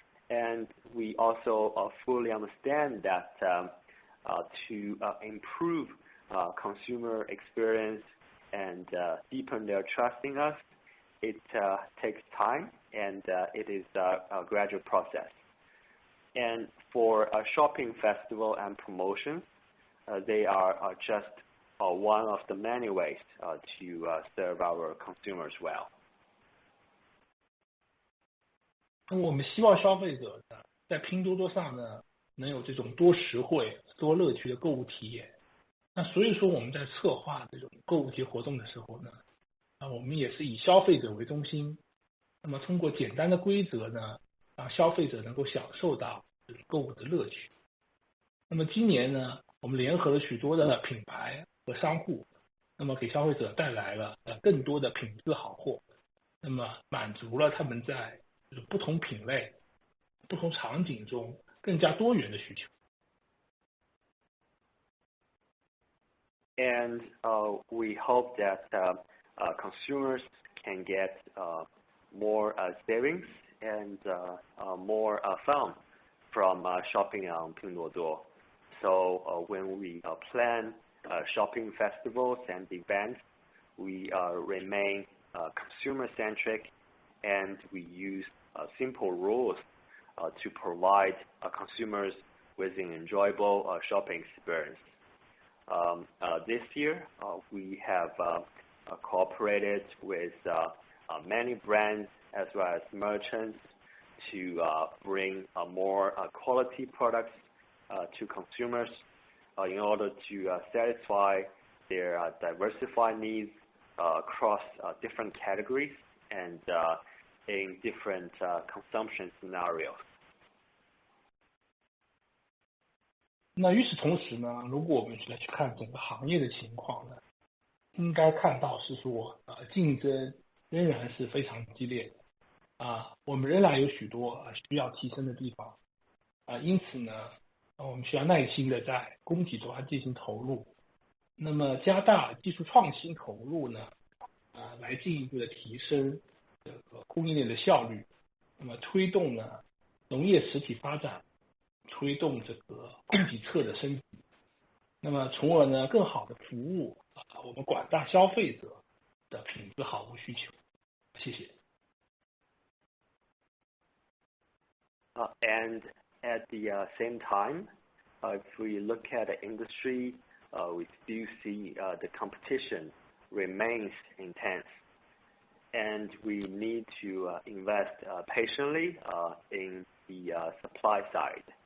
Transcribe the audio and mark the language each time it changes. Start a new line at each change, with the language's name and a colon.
English: And we also fully understand that to improve consumer experience and deepen their trust in us, it takes time and it is a gradual process. And for a shopping festival and promotion, they are just one of the many ways to serve our consumers well.
Chinese: 我们希望消费者呢，在拼多多上呢，能有这种多实惠、多乐趣的购物体验。那所以说我们在策划这种购物节活动的时候呢，我们也是以消费者为中心。那么通过简单的规则呢，让消费者能够享受到购物的乐趣。那么今年呢，我们联合了许多的品牌和商户，那么给消费者带来了更多的品质好货，那么满足了他们在不同品类、不同场景中更加多元的需求。
English: And we hope that consumers can get more savings and more fun from shopping on Pinduoduo. So when we plan shopping festivals and events, we remain consumer-centric, and we use simple rules to provide consumers with an enjoyable shopping experience. This year, we have cooperated with many brands as well as merchants to bring more quality products to consumers in order to satisfy their diversified needs across different categories and in different consumption scenarios.
Chinese: 那与此同时呢，如果我们来去看整个行业的情况呢，应该看到是说竞争仍然是非常激烈的我们仍然有许多需要提升的地方因此呢，我们需要耐心的在供给端进行投入，那么加大技术创新投入呢来进一步的提升这个供应链的效率，那么推动呢农业实体发展，推动这个供给侧的升级，那么从而呢更好的服务我们广大消费者的品质好物需求。谢谢。
English: And at the same time, if we look at the industry, we do see the competition remains intense, and we need to invest patiently in the supply side.